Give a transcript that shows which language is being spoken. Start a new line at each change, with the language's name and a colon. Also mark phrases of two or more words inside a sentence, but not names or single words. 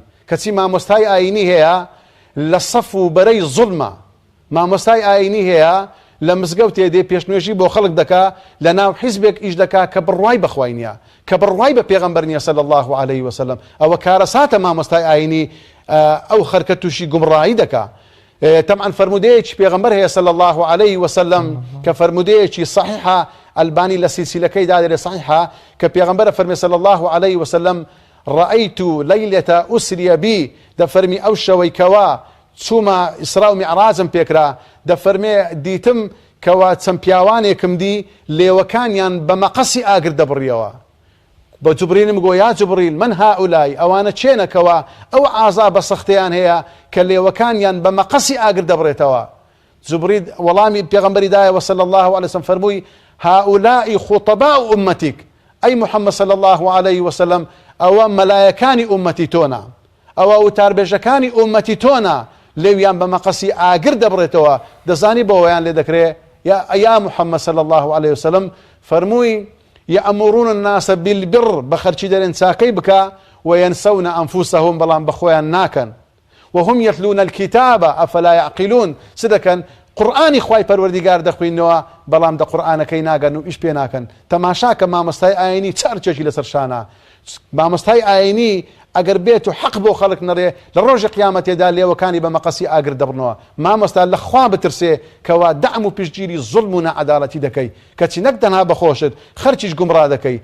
Central Kurdish: کەچی مامۆستای ئاینی هەیە لە سەف و بەرەی زوڵمە، مامۆستای ئاینی هەیە لە مزگەوت تێدێ پێشنوێژی بۆ خەڵک دەکا، لە ناو حیزبێک ئیش دەکا کە بڕوای بەخوای نییە، کە بڕوای بە پێغەمبەر نییە
Arabic: صلی الله علیه وسلم.
Central Kurdish: ئەوە کارەساتە مامۆستای ئاینی ئەو خەرکە تووشی گومڕایی دەکا. طبعا فرمودەیەکی پێغەمبەر هەیە
Arabic: صلی الله علیه وسلم
Central Kurdish: کە فرمودەیەکی صحیحە، ئەلبانی لە سیلسیلەکەی دادێ صحیحە، کە پێغەمبەر فەرمێ
Arabic: صلی الله علیه وسلم رأيت ليلة أسري بي
Central Kurdish: دفرمي أو شوي كوا چوومە ئیسرا و میعراجم پێکرا، دەفەرمێ دیتم کەوا چەند پیاوانێکم دی لێوەکانیان بە مەقەسی ئاگر دەبڕیەوە. بە جوبریلم گۆ یا جوبریل من هاولای ئەوانە چێنەکەوە ئەو ئازا بە سەختیان هەیە کە لێوەکانیان بە مەقەسی ئاگر دەبڕێتەوە. جوبریل وەڵامی پێغەمبەری دایەوە
Arabic: صلی الله علیه وسلم
Central Kurdish: فەرمووی
Arabic: هاولائی خطباء أمتك أي محمد صلى الله عليه وسلم
Central Kurdish: ئەوە مەلایەکانی ئومەتی تۆنا، ئەوە وتاربێژەکانی ئومەتی تۆنا، لێویان بە مەقەسی ئاگر دەبڕێتەوە. دەزانی بۆەوەیان لێ دەکرێ
Arabic: یا محمد صلى الله عليه وسلم
Central Kurdish: فەرمووی
Arabic: يأمرون الناس بالبر
Central Kurdish: بخەرچی دەرێن چاکەی بکە
Arabic: وينسون أنفسهم
Central Kurdish: بەڵام بەخۆیان ناکەن
Arabic: وهم يتلون الكتاب أفلا يعقلون
Central Kurdish: سدەکەن قورئانی خوای پەروەردیگار دەخوێنەوە بەڵام دە قورئانەکەی ناگەن و ئیش پێ ناکەن. تەماشاکە مامۆستای ئاینی چارچێکی لەسەر شانە. مامۆستای ئاینی ئەگەر بێت و حەق بۆ خەڵک نەڕێ لە ڕۆژی قیامەتێدا لێوەکانی بە مەقەسی ئاگر دەبڕنەوە. مامۆستا لە خوا بترسێ کەوا دەعم و پشتگیری زوڵم و نەعەداڵەتی دەکەی، کەچی نەک تەنها بەخۆشت خەرچیش گومڕا دەکەی.